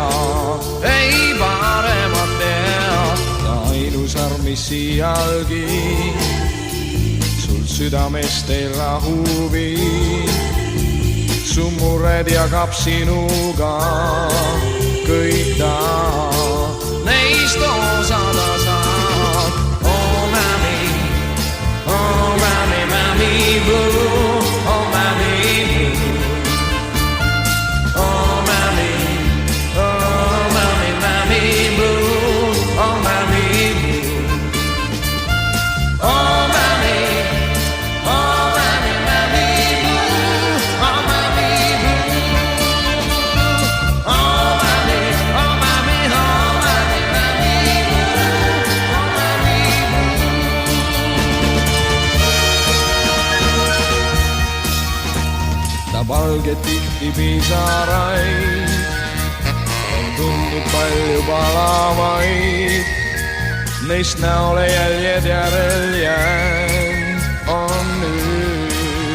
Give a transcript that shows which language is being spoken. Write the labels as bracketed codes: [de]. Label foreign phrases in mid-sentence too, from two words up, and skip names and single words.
[et] Ei paremat tea, ta ainus arm, mis iialgi sul südamest ei rahu viib. Su mured jagab sinuga kõik ta, neist osada saad. [en] Oh mami, mami blue, oh mami blue. Oh mami blue, oh mami blue. Oh mami blue, oh mami blue. Oh mami, oh mami [et] ta valget tihti pisaraid, on tundnud palju palavaid, neist näole jäljed järel jäänd on nüüd.